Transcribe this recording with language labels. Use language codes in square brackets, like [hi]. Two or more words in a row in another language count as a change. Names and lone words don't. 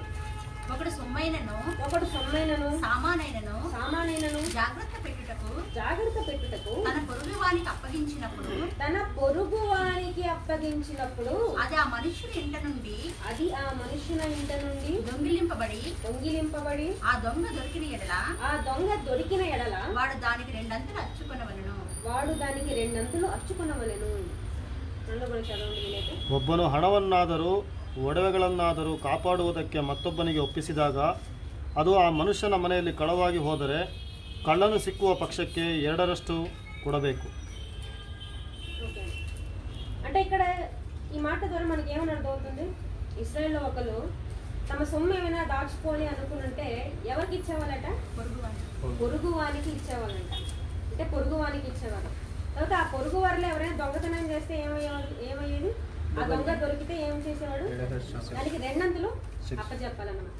[te] ఒకడు సొమ్మైనను సామానైనను జాగ్రత్త పెట్టుటకు తన పొరుగు వానికి అప్పగించినప్పుడు అది ఆ మనుష్యుని ఇంట నుండి దొంగిలింపబడి ఆ దొంగ దొరికిన ఎడల వాడు దానికి రెండంతులు అచ్చుకొనవలెను. [kn] ಒಬ್ಬನು ಹಣವನ್ನಾದರೂ ಒಡವೆಗಳನ್ನಾದರೂ ಕಾಪಾಡುವುದಕ್ಕೆ ಮತ್ತೊಬ್ಬನಿಗೆ ಒಪ್ಪಿಸಿದಾಗ ಅದು ಆ ಮನುಷ್ಯನ ಮನೆಯಲ್ಲಿ ಕಳವಾಗಿ ಹೋದರೆ ಕಳ್ಳನು ಸಿಕ್ಕುವ ಪಕ್ಷಕ್ಕೆ 2ರಷ್ಟು ಕೊಡಬೇಕು. [te] అంటే ఇక్కడ ఈ మాట ద్వారా మనకి ఏమని అర్థమవుతుంది, ఇశ్రాయేల్లో ఒకరు తమ సొమ్ము ఏమైనా దాచుకోవాలి అనుకుంటే ఎవరికి ఇచ్చేవాళ్ళట, పొరుగువానికి ఇచ్చేవాళ్ళంట. అంటే పొరుగువానికి ఇచ్చేవాళ్ళు. తర్వాత ఆ పొరుగు వారిలో ఎవరైనా దొంగతనం చేస్తే ఏమయ్యేది, ఆ దొంగ దొరికితే ఏం చేసేవాడు, దానికి రెండంతులు అప్పచెప్పాలన్నమాట.